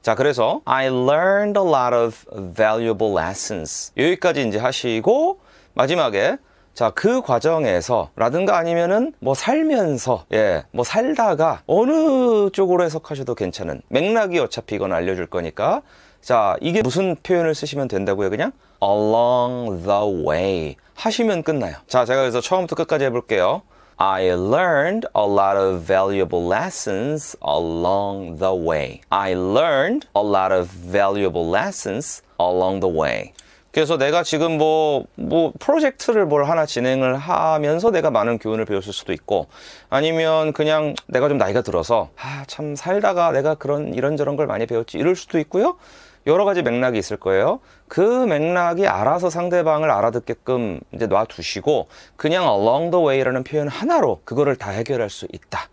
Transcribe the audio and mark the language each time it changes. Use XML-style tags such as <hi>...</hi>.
<ko>자, 그래서</ko> <en>I learned a lot of valuable lessons</en> <ko>여기까지 이제 하시고 마지막에 자, 그 과정에서 라든가 아니면은 뭐 살면서, 예, 뭐 살다가 어느 쪽으로 해석하셔도 괜찮은 맥락이 어차피 이건 알려줄 거니까 자, 이게 무슨 표현을 쓰시면 된다고요? 그냥 along the way 하시면 끝나요. 자, 제가 그래서 처음부터 끝까지 해볼게요.</ko> <en>I learned a lot of valuable lessons along the way. I learned a lot of valuable lessons along the way.</en> <ko>그래서 내가 지금 뭐 프로젝트를 뭘 하나 진행을 하면서 내가 많은 교훈을 배웠을 수도 있고 아니면 그냥 내가 좀 나이가 들어서 참 살다가 내가 이런저런 걸 많이 배웠지 이럴 수도 있고요. 여러 가지 맥락이 있을 거예요. 그 맥락이 알아서 상대방을 알아듣게끔 이제 놔두시고 그냥 along the way라는 표현 하나로 그거를 다 해결할 수 있다.</ko>